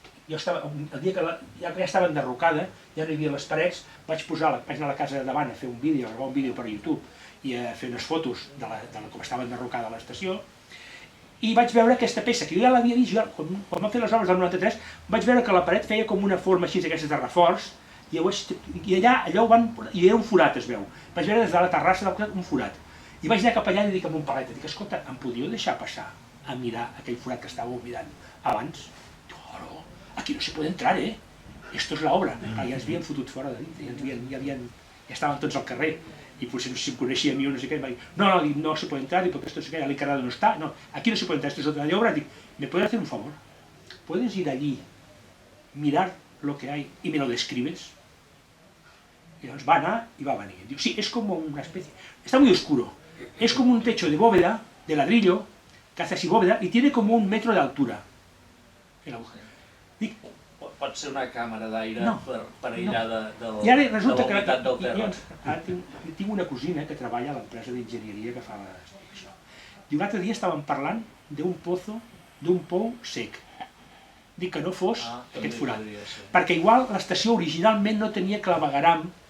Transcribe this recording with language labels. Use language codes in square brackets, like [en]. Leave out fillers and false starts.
[ca] Jo estava, el dia que ja estava enderrocada, ja no hi havia les parets, vaig anar a la casa de davant a fer un vídeo, a gravar un vídeo per YouTube i a fer unes fotos de com estava enderrocada l'estació, i vaig veure aquesta peça, que jo ja l'havia vist, quan vam fer les obres del 93, vaig veure que la paret feia com una forma així d'aquestes de reforç, i allà hi era un forat, es veu. Vaig veure des de la terrassa un forat. I vaig anar cap allà i dic amb un palet, dic, escolta, em podríeu deixar passar a mirar aquell forat que estàveu mirant abans? [es] Claro, aquí no se puede entrar, esto es la obra. [ca] Ja ens havien fotut fora de dintre, ja estaven tots al carrer, i potser no sé si em coneixia a mi o no sé què, em va dir, [es] no se puede entrar, porque esto ya el encargado no está, no, aquí no se puede entrar, esto es otra obra. [ca] Dic, [es] ¿me puedes hacer un favor? ¿Puedes ir allí, mirar lo que hay y me lo describes? Y entonces [ca] va anar [es] y va a venir. Digo, sí, es como una especie, está muy oscuro, es como un techo de bóveda, de ladrillo, que hace así bóveda, y tiene como 1 metro de altura. El agujero. [ca] Dic, pot ser una càmera d'aire per aïllar de I ara resulta que l'humitat del terra. ara tinc una cosina que treballa a l'empresa d'enginyeria que fa això. Diu, l'altre dia estàvem parlant d'un pou sec. Dic que no fos aquest forat. Perquè igual l'estació originalment no tenia clavegueram.